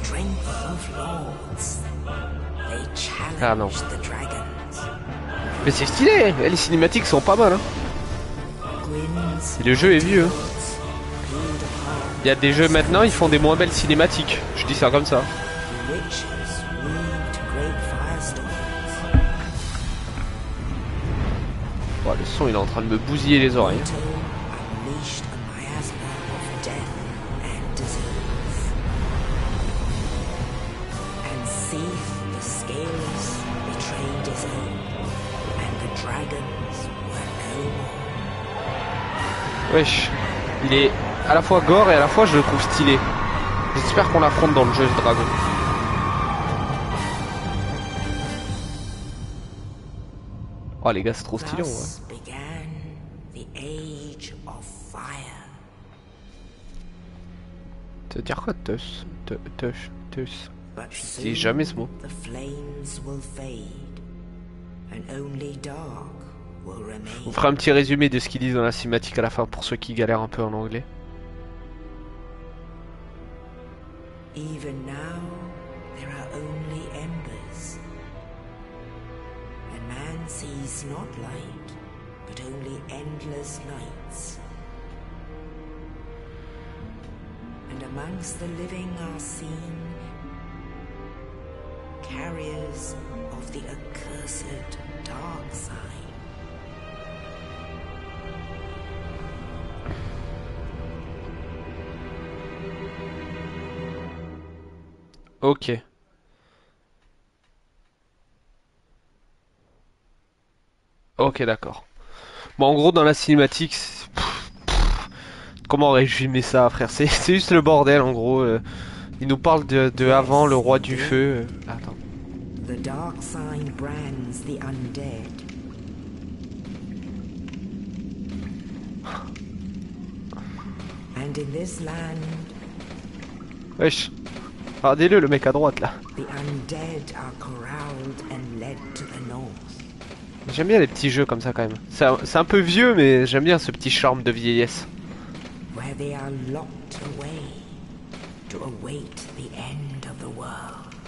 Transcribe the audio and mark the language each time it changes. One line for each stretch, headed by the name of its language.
English: strength of lords, they
French: Ah non.
English: challenged the dragons.
French: Mais c'est stylé, les cinématiques sont pas mal. Hein.
English: Gwyn's
French: Le jeu est vieux.
English: lords peeled apart,
French: Il y a des jeux maintenant, ils font des moins belles cinématiques. Je dis ça comme ça.
English: witches weaved great firestorms.
French: Oh, le son il est en train de me bousiller les oreilles.
English: Leto unleashed a miasma of death and disease. And Seath the Scaleless betrayed his own, and the dragons were no more.
French: Wesh, il est à la fois gore et à la fois je le trouve stylé. J'espère qu'on l'affronte dans le jeu ce dragon. Oh les gars, c'est trop stylé, ouais.
English: Thus began the Age of Fire.
French: Ça veut dire quoi, teus? Teus.
English: But
French: Je dis jamais ce mot.
English: the flames will fade, and only dark will
French: On
English: remain.
French: fera un petit résumé de ce qu'ils disent dans la cinématique à la fin pour ceux qui galèrent un peu en anglais.
English: Even now, there are only embers. And man sees not light, but only endless nights. And amongst the living are seen carriers of the accursed dark side.
French: Ok. Ok, d'accord. Bon, en gros, dans la cinématique, comment résumer ça, frère? C'est juste le bordel, en gros. Il nous parle de avant, le roi du feu. Attends.
English: The dark sign brands the undead. And in this land,
French: Wesh. Regardez-le, le mec à droite, là.
English: the undead are corralled and led to the north.
French: J'aime bien les petits jeux comme ça, quand même. C'est un peu vieux, mais j'aime bien ce petit charme de vieillesse.
English: Where they are locked away to await the end of the world.